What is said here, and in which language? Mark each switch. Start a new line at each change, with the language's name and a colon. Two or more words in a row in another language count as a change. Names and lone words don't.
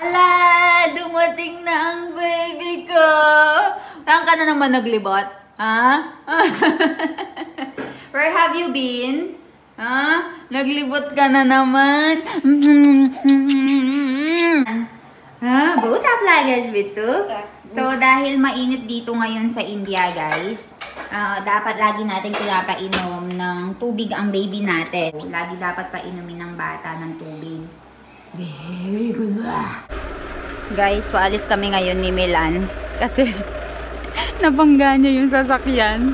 Filipino: Ala, dumating na ang baby ko. Saan ka na naman naglibot? Ha?
English: Where have you been?
Filipino: Ha? Naglibot ka na naman? Ha? Both up luggage bito? So, dahil mainit dito ngayon sa India, guys, dapat lagi natin pinapainom ng tubig ang baby natin. Lagi dapat painumin ng bata ng tubig.
English: Very good.
Filipino: Guys, paalis kami ngayon ni Milan kasi nabangga niya yung sasakyan.